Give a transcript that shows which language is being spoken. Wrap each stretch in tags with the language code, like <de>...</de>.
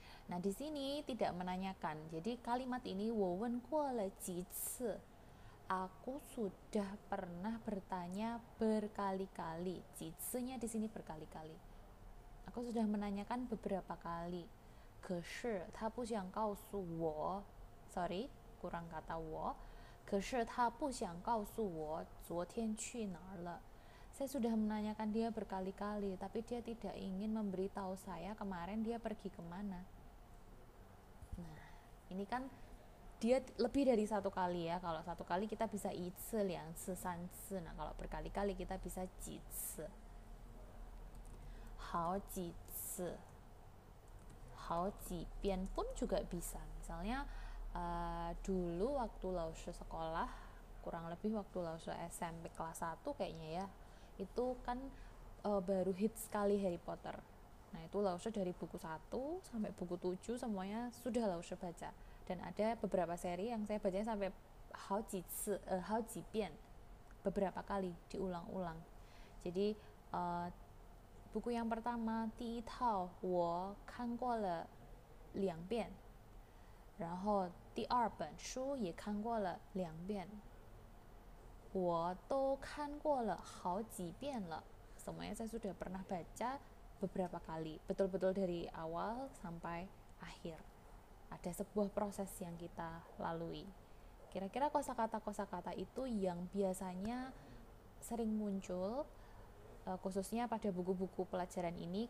<id>Nah, di sini tidak menanyakan. Jadi kalimat ini</id> <zh>我问过了几次.</zh> <id>Aku sudah pernah bertanya berkali-kali. 几次-nya di sini berkali-kali. Aku sudah menanyakan beberapa kali.</id> <zh>可是他不想告诉我</zh> <id>sorry, kurang kata</id> <zh>我. 可是他不想告诉我昨天去哪儿了.</zh> <id>Saya sudah menanyakan dia berkali-kali, tapi dia tidak ingin memberitahu saya kemarin dia pergi kemana. Nah, ini kan dia lebih dari satu kali ya. Kalau satu kali kita bisa</id> <zh>一次, 2次, 3次.</zh> <id>Nah, kalau berkali-kali kita bisa</id> <zh>几次.好几次. 好几遍</zh> <id>pun juga bisa. Misalnya dulu waktu Laushe sekolah, kurang lebih waktu Laushe SMP kelas 1 kayaknya ya, itu kan baru hits sekali Harry Potter. Nah, itu Laushe dari buku 1 sampai buku 7 semuanya sudah Laushe baca. Dan ada beberapa seri yang saya bacanya sampai</id> <zh>好几遍,</zh> <id>beberapa kali diulang-ulang. Jadi buku yang pertama</id> <zh>第一套我看过了2遍, 然后第二本书也看过了2遍, 我都看过了好几遍了.</zh> <id>Semuanya saya sudah pernah baca beberapa kali, betul-betul dari awal sampai akhir. Ada sebuah proses yang kita lalui. Kira-kira kosakata-kosakata itu yang biasanya sering muncul, khususnya pada buku-buku pelajaran ini.</id>